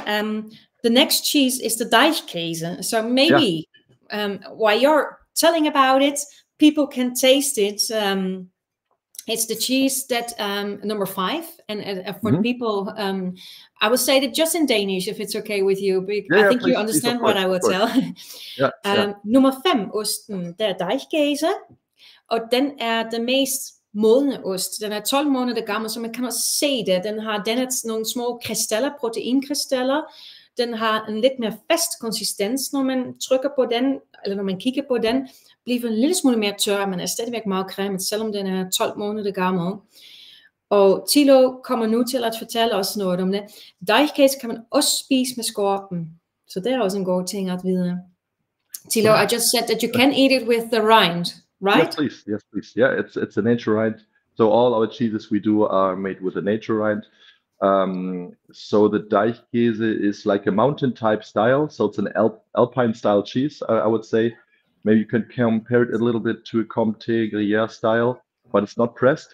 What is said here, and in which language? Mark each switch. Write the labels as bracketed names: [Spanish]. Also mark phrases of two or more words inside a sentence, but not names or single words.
[English] The next cheese is the Deichkäse. So maybe while you're telling about it, people can taste it. It's the cheese that number 5, and for the people, I will say that just in Danish, if it's okay with you. I think you understand what I will tell. [Danish] Nummer 5 osten, der Deichkäse, og den den mest modne ost. Den 12 måneder gammel, så man kan også se det. Den har nogle små krystaller, proteinkrystaller. Den har en lidt mere fast konsistens, når man trykker på den, eller når man kigger på den. Bliver en lille smule mere tør, men er stadigvæk meget cremet, selvom den er 12 måneder gammel. Og Thilo kommer nu til at fortælle os noget om det. Deichkäse kan man også spise med skorpen, så det er også en god ting at vide. [English] Thilo, I just said that you can eat it with the rind, right? Yes, please. Yeah, it's a nature rind. So all our cheeses we do are made with a nature rind. So the Deichkäse is like a mountain type style. So it's an alpine style cheese, I would say. Maybe you can compare it a little bit to a Comté Gruyère style, but it's not pressed.